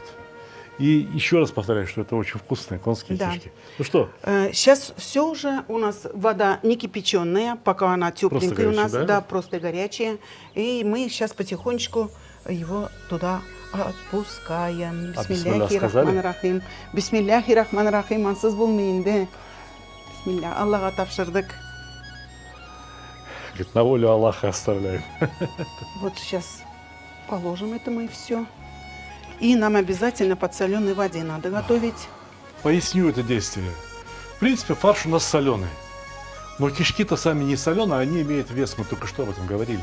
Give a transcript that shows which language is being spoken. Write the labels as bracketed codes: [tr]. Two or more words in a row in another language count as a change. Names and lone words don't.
[ru] И еще раз повторяю, что это очень вкусные конские Да. кишки. Ну что, Сейчас все уже у нас вода не кипяченая, пока она тепленькая у нас, горячая, да? да, просто горячая. И мы сейчас потихонечку его туда отпускаем. А бисмилля сказали? [ar] بسم الله الرحمن الرحيم. بسم الله الرحمن الرحيم. [tt] Ансыз булмейинде. Бисмилля. Аллаха тапшырдык. [ru] говорит, на волю Аллаха оставляем. Вот сейчас положим это мы все. И нам обязательно подсоленной воде надо готовить. Поясню это действие. В принципе, фарш у нас соленый. Но кишки-то сами не соленые, они имеют вес, мы только что об этом говорили.